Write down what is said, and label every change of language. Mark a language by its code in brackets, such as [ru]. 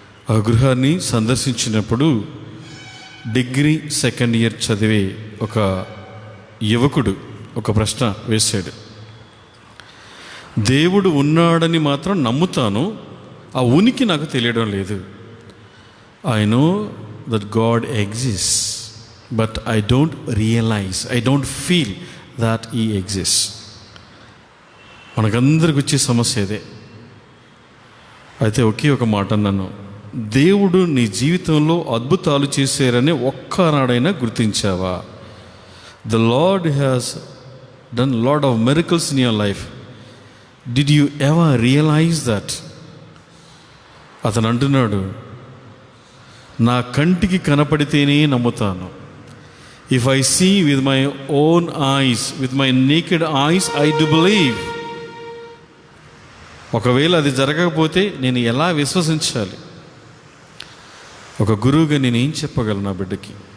[te] ఆ గృహాన్ని సందర్శించినప్పుడు degree second year చదివే ఒక యువకుడు ఒక ప్రశ్న వేశాడు. దేవుడు ఉన్నాడని మాత్రం నమ్ముతాను, ఆ ఉనికి నాకు తెలియడం లేదు. [en] I know that God exists, but I don't realize, I don't feel that He exists. [te] మనకందరికి వచ్చే సమస్య ఇదే. అయితే ఒకే ఒక మాట అన్నాను, దేవుడు నీ జీవితంలో అద్భుతాలు చేశారని ఒక్కనాడైనా గుర్తించావా? [en] The Lord has done a lot of miracles in your life. Did you ever realize that? [te] అతను అంటున్నాడు, నా కంటికి కనపడితేనే నమ్ముతాను. [en] If I see with my own eyes, with my naked eyes, I do believe. [te] ఒకవేళ అది జరగకపోతే నేను ఎలా విశ్వసించాలి? ఒక గురువుగా నేను ఏం చెప్పగలను నా బిడ్డకి?